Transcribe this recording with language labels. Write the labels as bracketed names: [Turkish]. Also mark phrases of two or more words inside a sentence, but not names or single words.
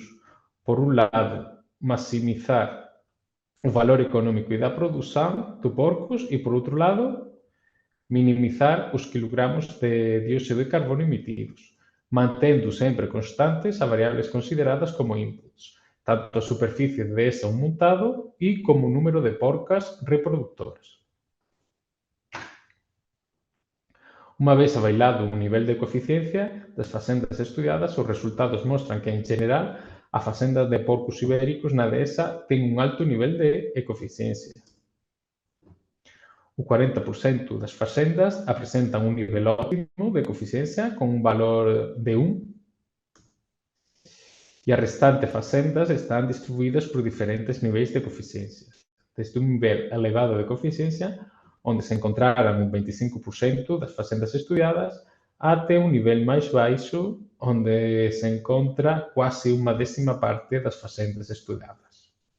[Portuguese] Por um lado, maximizar o valor econômico da produção de porcos e, por outro lado, minimizar os quilogramos de dióxido de carbono emitidos, mantendo sempre constantes as variáveis consideradas como inputs, tanto a superfície de dehesa montado e como o número de porcas reproductoras. [Galician] Uma vez avaliado o nivel de coeficiencia das fazendas estudiadas, os resultados mostran que, en general, a facenda de porcos ibéricos na dehesa ten un alto nivel de ecoeficiencia. O 40% das fazendas apresentan un nivel óptimo de coeficiencia con un valor de 1 e as restantes fazendas están distribuídas por diferentes niveis de coeficiencia, desde un nivel elevado de coeficiencia, onde se encontraran un 25% das fazendas estudiadas, até un nivel máis baixo, onde se encontra quase unha décima parte das fazendas estudiadas.